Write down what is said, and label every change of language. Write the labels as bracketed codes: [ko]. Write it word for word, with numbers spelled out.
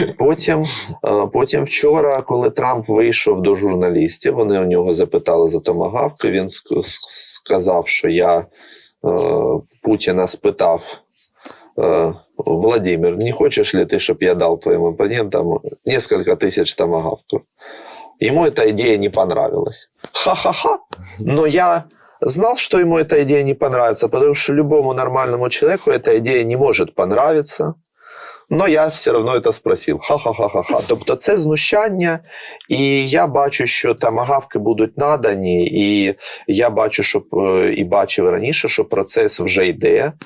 [uk] Потім, потім вчора, коли Трамп вийшов до журналістів, вони у нього запитали за томагавки, він сказав, що я Путіна спитав: «Владимир, не хочеш ли ти, щоб я дав твоїм опонентам несколько тисяч томагавків?» Йому ця ідея не понравилась. [ru] Ха-ха-ха, но я... знал, что ему эта идея не понравится, потому что любому нормальному человеку эта идея не может понравиться. Но я все равно это спросил. Ха-ха-ха-ха-ха. [uk] Тобто це знущання, і я бачу, що томагавки будуть надані, і я бачу, що і бачив раніше, що процес вже йде.